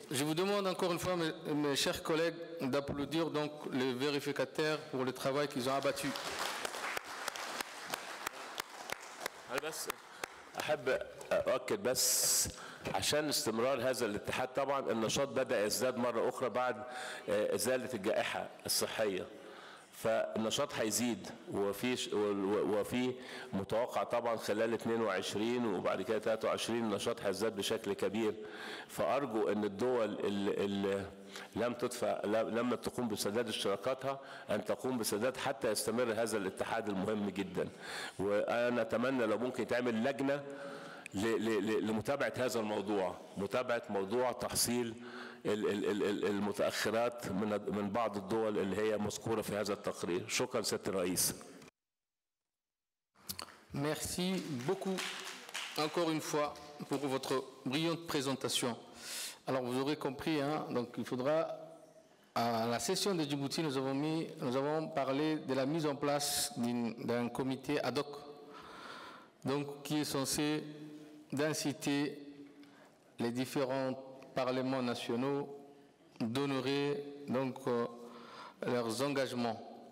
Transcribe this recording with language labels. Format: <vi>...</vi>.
<fr>Je vous demande encore une fois, mes chers collègues, d'applaudir donc les vérificateurs pour le travail qu'ils ont abattu.</fr> <ar>أنا بس أحب أؤكد بس عشان استمرار هذا الاتحاد، طبعا النشاط بدأ يزداد مرة أخرى بعد إزالة الجائحة الصحية، فالنشاط هيزيد وفي متوقع طبعا خلال 22 وبعد كده 23 النشاط هيزداد بشكل كبير. فأرجو أن الدول اللي لم تقوم بسداد اشتراكاتها أن تقوم بسداد حتى يستمر هذا الاتحاد المهم جدا. وأنا أتمنى لو ممكن تعمل لجنة لمتابعة هذا الموضوع، متابعة موضوع تحصيل المتأخرات من بعض الدول اللي هي مذكورة في هذا التقرير. شكرا سيادة الرئيس.</ar> <fr>Merci beaucoup encore une fois pour votre brillante présentation. Alors vous aurez compris, donc il faudra, à la session de Djibouti, nous avons parlé de la mise en place d'un comité ad hoc, donc qui est censé d'inciter les différents parlements nationaux d'honorer donc leurs engagements.</fr>